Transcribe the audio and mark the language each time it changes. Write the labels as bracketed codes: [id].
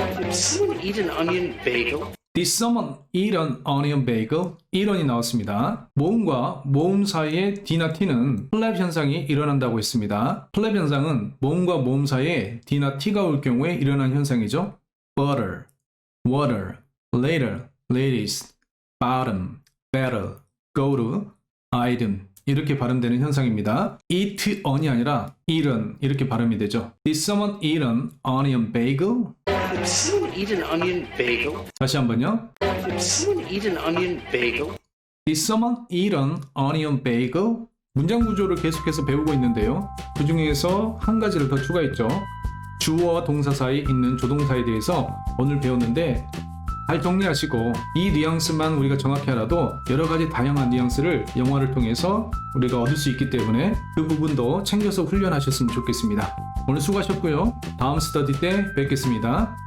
[en] Someone eat an onion bagel? Did someone eat an onion bagel? [ko] 이론이 나왔습니다. 모음과 모음 사이의 D나 T는 플랩 현상이 일어난다고 했습니다. 플랩 현상은 모음과 모음 사이에 D나 T가 올 경우에 일어난 현상이죠. butter, water, later, latest, bottom, better, go to, item 이렇게 발음되는 현상입니다. eat on이 아니라 eat은 이렇게 발음이 되죠. [en] Did someone eat an onion bagel? Did someone eat an onion bagel? [ko] 다시 한번요. [en] Did someone eat an onion bagel? Did someone eat an onion bagel? [ko] 문장 구조를 계속해서 배우고 있는데요. 그 중에서 한 가지를 더 추가했죠. 주어와 동사 사이 있는 조동사에 대해서 오늘 배웠는데 잘 정리하시고 이 뉘앙스만 우리가 정확히 알아도 여러 가지 다양한 뉘앙스를 영어를 통해서 우리가 얻을 수 있기 때문에 그 부분도 챙겨서 훈련하셨으면 좋겠습니다. 오늘 수고하셨고요. 다음 스터디 때 뵙겠습니다.